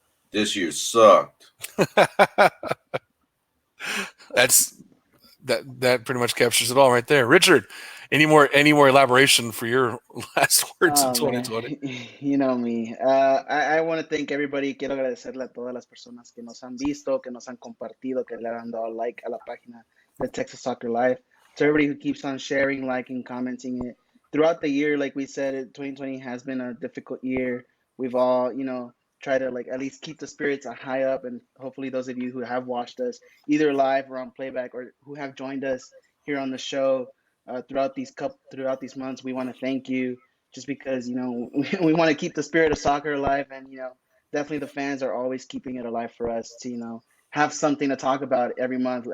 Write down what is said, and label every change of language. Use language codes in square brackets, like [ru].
[en] This year sucked. That pretty much captures it all right there. Richard, any more elaboration for your last words of 2020? Man, you know me. I want to thank everybody. [es] Quiero agradecerle a todas las personas que nos han visto, que nos han compartido, que le han dado like a la página de Texas Soccer Live. [en] To everybody who keeps on sharing, liking, commenting it. Throughout the year, like we said, 2020 has been a difficult year. We've all, try to at least keep the spirits high up, and hopefully those of you who have watched us either live or on playback, or who have joined us here on the show throughout these months, we want to thank you, just because we want to keep the spirit of soccer alive, and definitely the fans are always keeping it alive for us to have something to talk about every month.